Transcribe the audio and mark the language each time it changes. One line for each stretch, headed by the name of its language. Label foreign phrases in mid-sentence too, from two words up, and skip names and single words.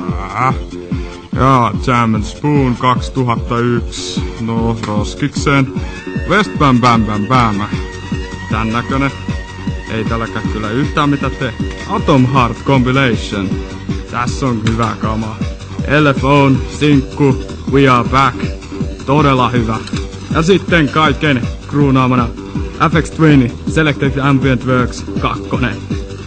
Finnish: Ja Jam & Spoon 2001. No, roskikseen. West Bam Bam Bam Bam. Tän näkönen. Ei tälläkään kyllä yhtään mitä tee. Atom Heart Compilation. Tässä on hyvä kama. LFOn sinkku We Are Back. Todella hyvä. Ja sitten kaiken kruunaamana FX Twin Selected Ambient Works 2.